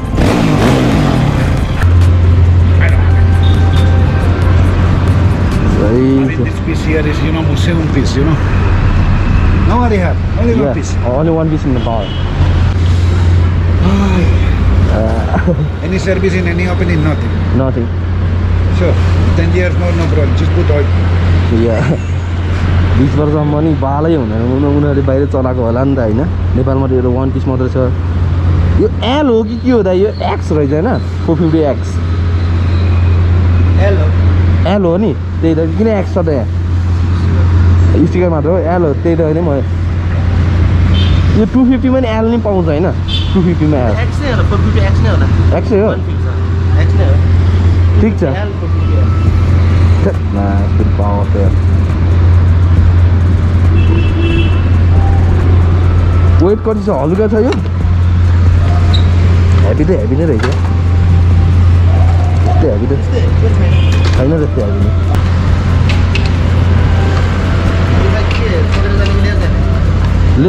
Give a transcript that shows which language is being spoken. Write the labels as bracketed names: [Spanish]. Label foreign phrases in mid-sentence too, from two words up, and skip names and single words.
[English] This piece here is, museum piece, Nobody have, only one piece. Only one piece in the bar. Any service in any opening, nothing. Nothing. So, 10 years more, no problem. Just put oil. Yeah. [Nepali] 20 वर्षसम्म नि बालै हुँदैन उनीहरूले बाहिर चलाएको होला नि त होइन नेपालमा त यो 1 पिस मात्रै छ यो L हो कि के हो त यो X रहेछ होइन 450X L हो नि त्यही त किन X छ त यहाँ स्टिकर मात्र हो L हो त्यही त होइन म यो 250 मा नि L नि पाउँछ होइन 250 मा L X नै हो 450 X नै होला X हो X नै हो ठीक छ L 450 ना फिर पावर त वेट कति छ हल्का छ यो हेभी त हेभी नै रहेछ त्यस्तै हेभी त त्यस्तै के छैन छैन त्यस्तै हेभी नै यो बाइक के सोधेर जाने मिलेको छैन